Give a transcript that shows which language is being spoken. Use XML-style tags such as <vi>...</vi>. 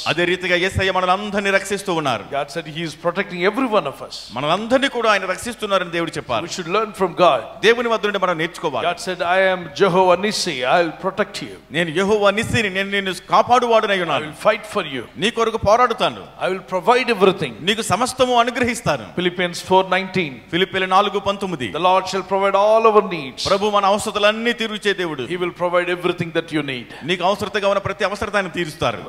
<te>అదే రీతిగా యేసయ్య మనలందరినీ రక్షిస్తూ ఉన్నారు.</te> <en>God said he is protecting every one of us.</en> <te>మనలందరినీ కూడా ఆయన రక్షిస్తున్నారని దేవుడు చెప్పారు.</te> <en>We should learn from God.</en> <te>దేవుని వద్ద నుండి మనం నేర్చుకోవాలి.</te> <en>God said, I am Jehovah Nissi, I will protect you.</en> <te>నేను యెహోవా నిస్సిని, నేను నిన్ను కాపాడువాడునై</te> <en>I</en> <te>ఉన్నాను.</te> <en>will fight for you.</en> <te>నీ కొరకు పోరాడుతాను.</te> <en>I will provide everything.</en> <te>నీకు సమస్తము అనుగ్రహిస్తాను.</te> <en>Philippians 4:19.</en> <te>ఫిలిప్పీయుల 4:19.</te> <en>The Lord shall provide all our needs.</en> <te>ప్రభు మన అవసరతలన్నీ తీర్చే దేవుడు.</te> <en>He will provide everything that you need.</en> <te>నీకు అవసరతగా ఉన్న ప్రతి అవసరతాన్ని తీరుస్తారు.</te>